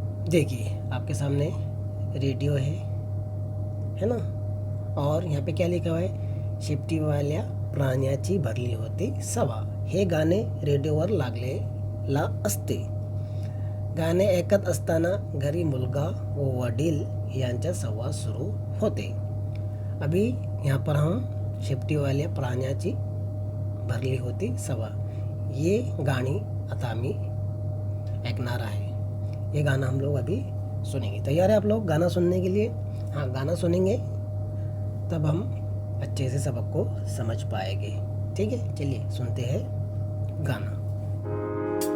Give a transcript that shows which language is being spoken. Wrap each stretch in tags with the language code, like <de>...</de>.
<hi>देखिए आपके सामने रेडियो है ना, और यहाँ पे क्या लिखा हुआ है,</hi> <mr>शेपटीवाल्या प्राण्याची भरली होती सभा। हे गाणे रेडिओवर लागलेला असते। गाणे ऐकत असताना घरी मुलगा व वडील यांचा संवाद सुरू होते।</mr> <hi>अभी यहाँ पर हम</hi> <mr>शेपटीवाल्या प्राण्याची भरली होती सभा ये गाणी आता आम्ही ऐकणार आहे।</mr> <hi>ये गाना हम लोग अभी सुनेंगे। तैयार है आप लोग गाना सुनने के लिए? हाँ, गाना सुनेंगे तब हम अच्छे से सबक को समझ पाएंगे। ठीक है, चलिए सुनते हैं गाना।</hi>